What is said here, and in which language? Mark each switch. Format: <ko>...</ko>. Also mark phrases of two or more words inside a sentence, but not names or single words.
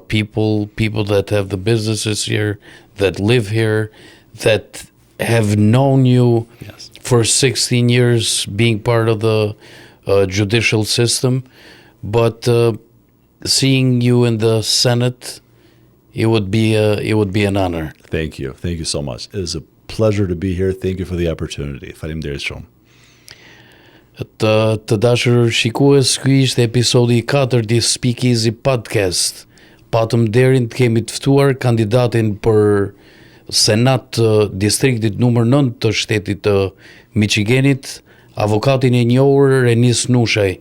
<en>People that have the businesses here, that live here, that have known you for 16 years, being part of the judicial system, but seeing you in the Senate, it would be an honor. Thank you so much. It is a pleasure to be here. Thank you for the opportunity.</en> <sq>Faleminderit shumë. Të dashur shikues, ky ishte episodi I 4 I Speak Easy Podcast. Patëm nderin të kemi të ftuar kandidatin për Senat të distriktit numër 9 të shtetit të Michiganit, avokatin e njohur Renis Nushaj.</sq>